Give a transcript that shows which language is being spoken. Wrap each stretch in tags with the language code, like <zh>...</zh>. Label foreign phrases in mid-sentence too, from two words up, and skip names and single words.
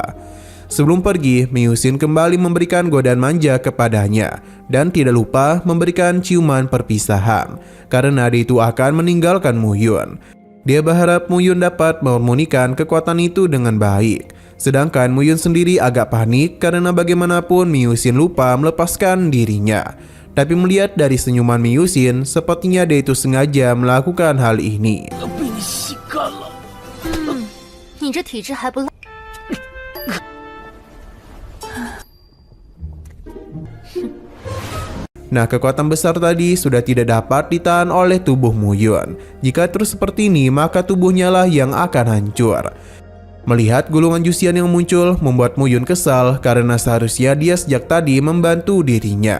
<id>Sebelum pergi, Ming Yuxin kembali memberikan godaan manja kepadanya, dan tidak lupa memberikan ciuman perpisahan, karena dia itu akan meninggalkan Muyun. Dia berharap Muyun dapat mengharmonikan kekuatan itu dengan baik. Sedangkan Muyun sendiri agak panik karena bagaimanapun Ming Yuxin lupa melepaskan dirinya. Tapi melihat dari senyuman Miyusin, sepertinya dia itu sengaja melakukan hal ini.</id> <zh>被你吸干了。你这体质还不赖。</zh> <id>Nah, kekuatan besar tadi sudah tidak dapat ditahan oleh tubuh Muyun. Jika terus seperti ini, maka tubuhnya lah yang akan hancur. Melihat gulungan Jusian yang muncul, membuat Muyun kesal karena seharusnya dia sejak tadi membantu dirinya.</id>